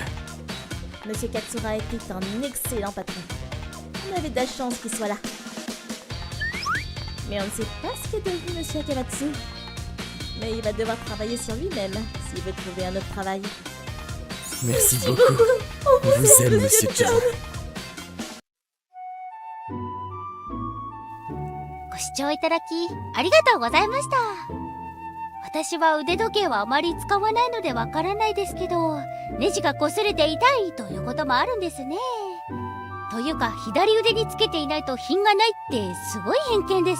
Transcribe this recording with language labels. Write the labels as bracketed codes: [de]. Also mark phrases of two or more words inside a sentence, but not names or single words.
[fr] Monsieur Katsura était un excellent patron. On avait de la chance qu'il soit là. Mais on ne sait pas ce qu'est devenu Monsieur Akamatsu. Mais il va devoir travailler sur lui-même s'il veut trouver un autre travail. Merci beaucoup. On vous aime, monsieur John. [ja] ご視聴いただきありがとうございました。私は腕時計はあまり使わないのでわからないですけど、ネジが擦れて痛いということもあるんですね。というか左腕につけていないと品がないってすごい偏見です。